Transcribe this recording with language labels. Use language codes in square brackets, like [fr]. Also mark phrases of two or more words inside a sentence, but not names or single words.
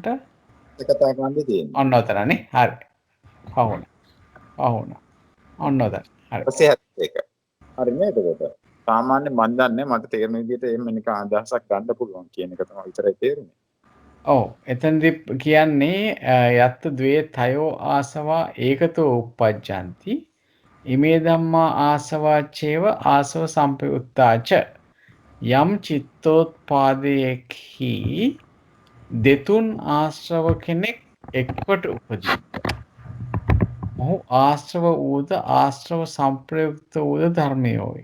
[si] ඒක තමයි ගන්න තියෙන්නේ. ඔන්න ඔතනනේ. හරි. අහුණා. ඔන්න ඔතන. හරි. ඊපස්සේ ඒක. හරි නේද එතකොට? සාමාන්‍ය මන් දන්නේ මට තේරෙන විදිහට එහෙම නිකන් අදහසක් ගන්න පුළුවන් කියන එක තමයි විතරයි තේරුනේ. ඔව් එතනදි කියන්නේ [pi] යත්ත ද්වේ තයෝ ආසවා ඒකතෝ uppajjanti ඉමේ ධම්මා ආසවාචේව ආසව සම්පයුත්තාච [si] යම් චිත්තෝත්පාදයේහි දෙතුන් ආශ්‍රව කෙනෙක් එක්වට උපදී. මොහු ආශ්‍රව ඌද ආශ්‍රව සම්ප්‍රයුක්ත ඌද ධර්මයෝයි.